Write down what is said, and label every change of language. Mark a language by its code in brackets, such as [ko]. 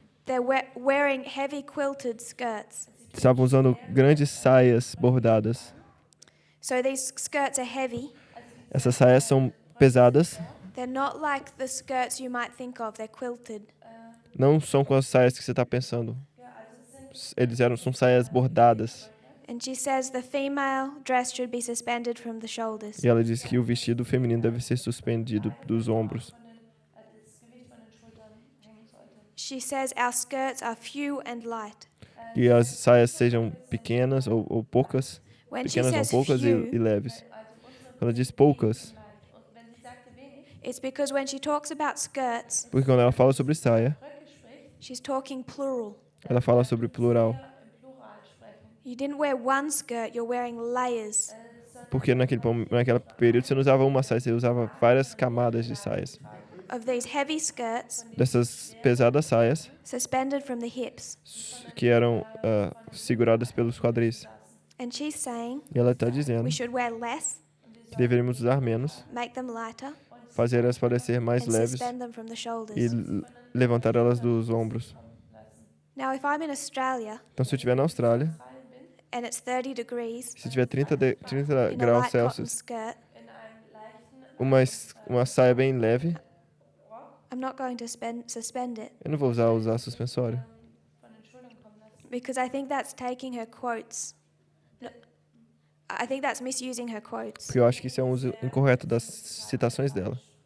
[en] They're wearing heavy quilted skirts. [pt] Estavam usando grandes saias bordadas. [en] So these skirts are heavy. [pt] Essas saias são pesadas, [en] They're not like the skirts you might think of. They're quilted. [pt] não são com as saias que você está pensando. São saias bordadas. [en] And she says the female dress should be suspended from the shoulders. [pt] E ela diz que o vestido feminino deve ser suspendido dos ombros. [en] She says our skirts are few and light. [pt] E as saias sejam pequenas ou poucas. [en] When she [pt] Pequenas ou [en] says [pt] poucas e [en] few, [pt] leves. Ela diz poucas, [en] it's because when she talks about skirts, [pt] porque quando ela fala sobre saia, [en] she's talking plural. [pt] ela fala sobre plural. [en] You didn't wear one skirt, you're wearing layers. [pt] Porque naquele período você não usava uma saia, você usava várias camadas de saias. [en] Of these heavy skirts [pt] Dessas pesadas saias [en] suspended from the hips. [pt] que eram seguradas pelos quadris. [en] And she's saying [pt] E ela está dizendo [en] we should wear less, [pt] que deveríamos usar menos, [en] make them lighter, [pt] fazer elas parecer mais [en] and [pt] leves [en] suspend them from the [pt] e [en] shoulders. [pt] levantar elas dos ombros. [en] Now, if I'm in Australia [pt] Então, se eu estiver na Austrália, [en] and it's 30 degrees [pt] se tiver 30 [en] in a [pt] graus [en] light cotton [pt] Celsius, [en] skirt, [pt] uma saia bem leve, [en] I'm not going to suspend it [pt] eu não vou usar suspensório. [en] because I think that's taking her quotes. No, I think that's misusing her quotes. [pt] Porque eu acho que isso é um uso incorreto das citações dela.